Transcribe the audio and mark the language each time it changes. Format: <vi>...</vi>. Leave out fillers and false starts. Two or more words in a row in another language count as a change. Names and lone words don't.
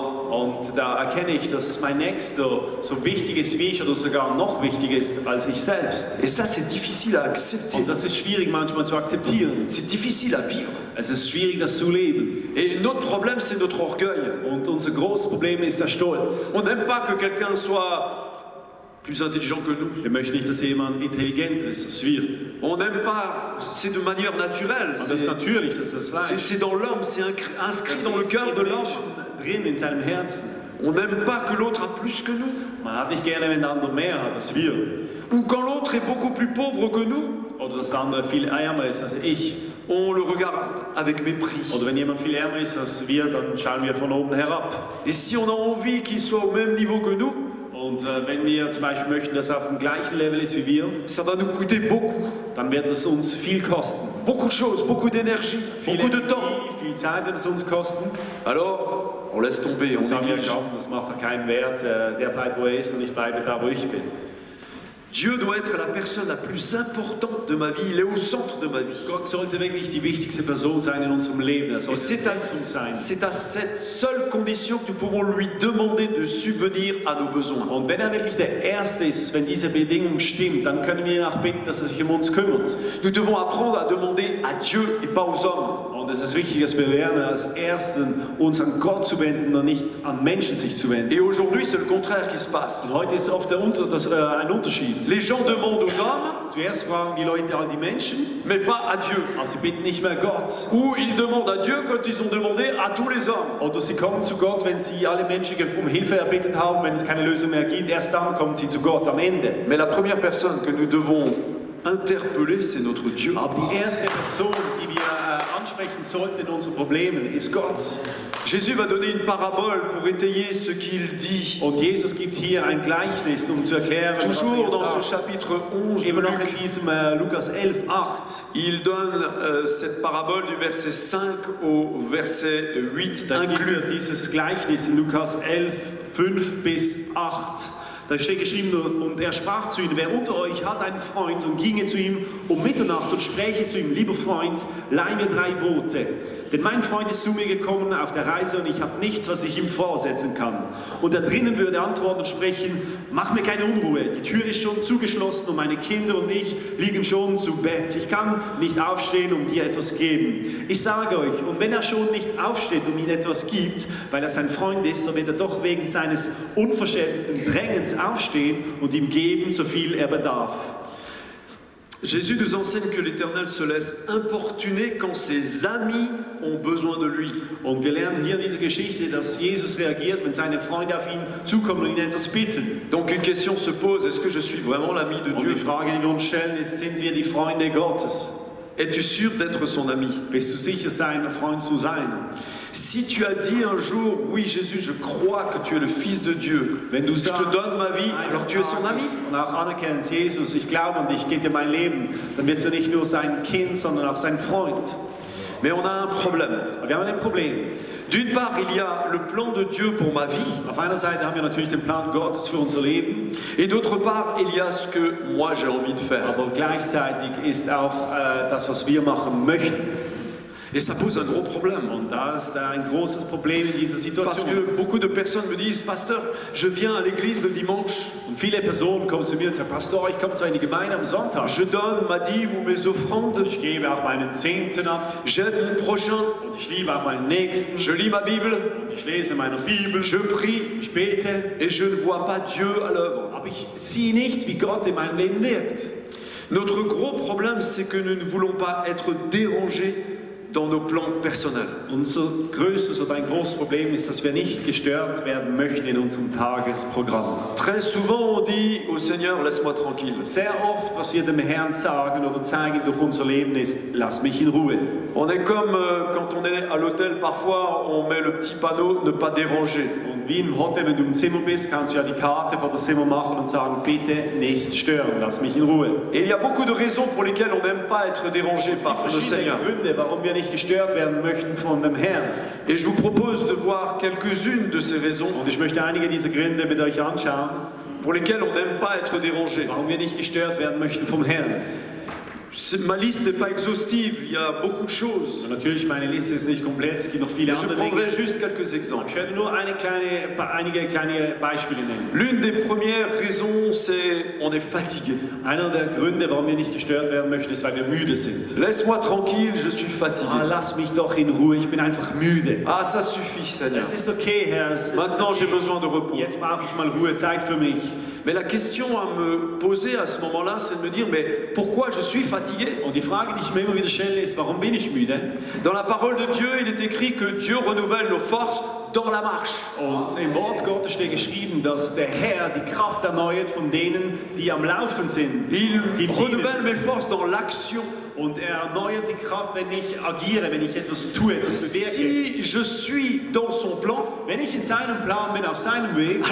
<de>und da erkenne ich, dass mein Nächster so wichtig ist wie ich oder sogar noch wichtiger ist als ich selbst.</de> <fr>Et ça, c'est difficile à accepter.</fr> <de>Und das ist schwierig manchmal zu akzeptieren.</de> <fr>C'est difficile à vivre.</fr> <de>Es ist schwierig, das zu leben.</de> <fr>Et notre problème, c'est notre orgueil.</fr> <de>Und unser großes Problem ist der Stolz.</de> <fr>On n'aime pas que quelqu'un soit plus intelligent que nous.</fr> <de>Wir möchten nicht, dass jemand intelligenter ist als wir.</de> <fr>On n'aime pas, c'est de manière naturelle.</fr> <de>Und das ist natürlich, das ist das Fleisch.</de> <fr>C'est dans l'homme, c'est inscrit</fr> <de>Das</de> <fr>dans le</fr> <de>ist</de> <fr>cœur de</fr> <de>im</de> <fr>l'homme.</fr> <de>Menschen drin in seinem Herzen.</de> <fr>On n'aime pas que l'autre a plus que nous.</fr> <de>Man hat nicht gerne, wenn der andere mehr hat als wir.</de> <fr>Ou quand l'autre est beaucoup plus pauvre que nous,</fr> <de>Oder dass der andere viel ärmer ist als ich.</de> <fr>on le regarde avec mépris.</fr> <de>Oder wenn jemand viel ärmer ist als wir, dann schauen wir von oben herab.</de> <fr>Et si on a envie qu'il soit au même niveau que nous,</fr> <de>Und wenn wir zum Beispiel möchten, dass er auf dem gleichen Level ist wie wir,</de> <fr>ça va nous coûter beaucoup.</fr> <de>dann wird es uns viel kosten.</de> <fr>Beaucoup de choses, beaucoup d'énergie, beaucoup de temps.</fr> <de>Viel Zeit wird es uns kosten.</de> <fr>Alors, on laisse tomber, on</fr> <de>Und sagen wir,</de> <fr>néglige.</fr> <de>komm, das macht doch keinen Wert. Der bleibt, wo er ist und ich bleibe da, wo ich bin.</de> <fr>Dieu doit être la personne la plus importante de ma vie. Il est au centre de ma vie.</fr> <de>Gott sollte wirklich die wichtigste Person sein in unserem Leben. Er</de> <fr>Et</fr> <de>sollte</de> <fr>c'est</fr> <de>das</de> <fr>à,</fr> <de>Zentrum sein.</de> <fr>c'est à cette seule condition que nous pouvons lui demander de subvenir à nos besoins.</fr> <de>Und wenn er wirklich der Erste ist, wenn diese Bedingung stimmt, dann können wir ihn auch bitten, dass er sich um uns kümmert.</de> <fr>Nous devons apprendre à demander à Dieu et pas aux hommes.</fr> <de>Und es ist wichtig, dass wir lernen, als Ersten uns an Gott zu wenden und nicht an Menschen sich zu wenden.</de> <fr>Et aujourd'hui, c'est le contraire qui se passe.</fr> <de>Und heute ist oft ein Unterschied.</de> <fr>Les gens demandent aux hommes,</fr> <de>Zuerst fragen die Leute all die Menschen,</de> <fr>mais pas à Dieu.</fr> <de>aber sie bitten nicht mehr Gott.</de> <fr>Ou ils demandent à Dieu quand ils ont demandé à tous les hommes.</fr> <de>Oder sie kommen zu Gott, wenn sie alle Menschen um Hilfe erbittet haben, wenn es keine Lösung mehr gibt. Erst dann kommen sie zu Gott am Ende.</de> <fr>Mais la première personne que nous devons interpeller, c'est notre Dieu.</fr> <de>Aber die erste Person, die wir ansprechen sollten in unseren Problemen, ist Gott.</de> <fr>Jésus va donner une parabole pour étayer ce qu'il dit.</fr> <de>Und Jesus gibt hier ein Gleichnis, um zu erklären, was</de> <fr>Toujours dans</fr> <de>er</de> <fr>ce</fr> <de>sagt.</de> <fr>chapitre 11 de</fr> <de>Immer noch</de> <fr>Luc,</fr> <de>in diesem Lukas 11,8.</de> <fr>il donne cette parabole du verset 5 au verset 8</fr> <de>Da gibt</de> <fr>inclus.</fr> <de>er dieses Gleichnis in Lukas 11, 5 bis 8. Da steht geschrieben, und er sprach zu ihnen, wer unter euch hat einen Freund und ginge zu ihm um Mitternacht und spräche zu ihm, lieber Freund, leih mir 3 Brote. Denn mein Freund ist zu mir gekommen auf der Reise und ich habe nichts, was ich ihm vorsetzen kann. Und er drinnen würde antworten und sprechen, mach mir keine Unruhe, die Tür ist schon zugeschlossen und meine Kinder und ich liegen schon zu Bett. Ich kann nicht aufstehen, um dir etwas geben. Ich sage euch, und wenn er schon nicht aufsteht, um ihm etwas gibt, weil er sein Freund ist, so wird er doch wegen seines unverschämten Drängens aufstehen und ihm geben, so viel er bedarf.</de> <fr>Jésus nous enseigne que l'Éternel se laisse importuner quand ses amis ont besoin de lui.</fr> <de>Und wir lernen hier in dieser Geschichte, dass Jesus reagiert, wenn seine Freunde auf ihn zukommen und ihn etwas bitten.</de> <fr>Donc une question se pose, est-ce que je suis vraiment l'ami de</fr> <de>Und</de> <fr>Dieu?</fr> <de>die Frage, die wir uns stellen, ist, sind wir die Freunde Gottes?</de> <fr>Es-tu sûr d'être son ami?</fr> <de>Bist du sicher, sein Freund zu sein?</de> <fr>Si tu as dit un jour, oui Jésus, je crois que tu es le Fils de Dieu,</fr> <de>Wenn du</de> <fr>je te donne ma vie, alors tu es son ami.</fr> <de>und auch anerkennst, Jesus, ich glaube an dich, ich gebe dir mein Leben, dann wirst du nicht nur sein Kind, sondern auch sein Freund.</de> <fr>Mais on a un problème.</fr> <de>Aber wir haben ein Problem.</de> <fr>D'une part, il y a le plan de Dieu pour ma vie,</fr> <de>Auf einer Seite haben wir natürlich den Plan Gottes für unser Leben,</de> <fr>et d'autre part, il y a ce que moi j'ai envie de faire.</fr> <de>aber gleichzeitig ist auch das, was wir machen möchten.</de> <fr>Et ça pose un gros problème.</fr> <de>Und da ist ein großes Problem in dieser</de> <fr>Parce</fr> <de>Situation.</de> <fr>que beaucoup de personnes me disent, Pasteur, je viens à l'église le dimanche,</fr> <de>Und viele Personen kommen zu mir und sagen, Pastor, ich komme zwar in die Gemeinde am Sonntag,</de> <fr>je donne ma dîme ou mes offrandes,</fr> <de>ich gebe auch meinen Zehnten ab</de> <fr>j'aide mon prochain,</fr> <de>und ich liebe auch meinen Nächsten,</de> <fr>je lis ma Bible,</fr> <de>und ich lese meine Bibel,</de> <fr>je prie,</fr> <de>ich bete,</de> <fr>et je ne vois pas Dieu à l'œuvre.</fr> <de>aber ich sehe nicht, wie Gott in meinem Leben wirkt.</de> <fr>Notre gros problème, c'est que nous ne voulons pas être dérangés dans nos plans personnels.</fr> <de>Unser größtes oder ein großes Problem ist, dass wir nicht gestört werden möchten in unserem Tagesprogramm.</de> <fr>Très souvent, on dit au Seigneur, laisse-moi tranquille.</fr> <de>Sehr oft, was wir dem Herrn sagen oder zeigen durch unser Leben ist, lass mich in Ruhe.</de> <fr>On est comme quand on est à l'hôtel, parfois on met le petit panneau, ne pas déranger.</fr> <de>Und wie im Hotel, wenn du im Zimmer bist, kannst du ja die Karte vor das Zimmer machen und sagen, bitte nicht stören, lass mich in Ruhe.</de> <fr>Et il y a beaucoup de raisons pour lesquelles on n'aime pas être dérangé par le</fr> <de>Verschiedene</de> <fr>Seigneur.</fr> <de>Gründe, warum wir nicht gestört werden möchten von dem Herrn.</de> <fr>Et je vous propose de voir quelques-unes de ces raisons</fr> <de>Und ich möchte einige dieser Gründe mit euch anschauen,</de> <fr>pour lesquelles on n'aime pas être dérangé.</fr> <de>warum wir nicht gestört werden möchten vom Herrn.</de> <fr>Ma liste n'est pas exhaustive, il y a beaucoup de choses.</fr> <de>Und natürlich, meine Liste ist nicht komplett, es gibt noch viele</de> <fr>Je</fr> <de>andere Dinge.</de> <fr>prendrai juste quelques exemples.</fr> <de>Ich werde nur einige kleine Beispiele nennen.</de> <fr>L'une des premières raisons, c'est on est fatigué.</fr> <de>Einer der Gründe, warum wir nicht gestört werden möchten, ist, weil wir müde sind.</de> <fr>Laisse-moi tranquille, je suis fatigué.</fr> <de>Lass mich doch in Ruhe, ich bin einfach müde.</de> <fr>Ah, ça suffit, Seigneur.</fr> <de>Es ist okay, Herr.</de> <fr>Maintenant, j'ai besoin de repos.</fr> <de>Jetzt brauche ich mal Ruhe, Zeit für mich.</de> <fr>Mais la question à me poser à ce moment-là, c'est de me dire, mais pourquoi je suis fatigué?</fr> <de>Und die Frage, die ich mir immer wieder stelle, ist, warum bin ich müde?</de> <fr>Dans la parole de Dieu, il est écrit que Dieu renouvelle nos forces dans la marche.</fr> <de>Und im Wort Gottes steht geschrieben, dass der Herr die Kraft erneuert von denen, die am Laufen sind.</de> <fr>Il</fr> <de>Die</de> <fr>renouvelle mes forces dans l'action.</fr> <de>Und er erneuert die Kraft, wenn ich agiere, wenn ich etwas tue, etwas bewirke.</de> <fr>Si je suis dans son plan,</fr> <de>Wenn ich in seinem Plan bin, auf seinem Weg,</de>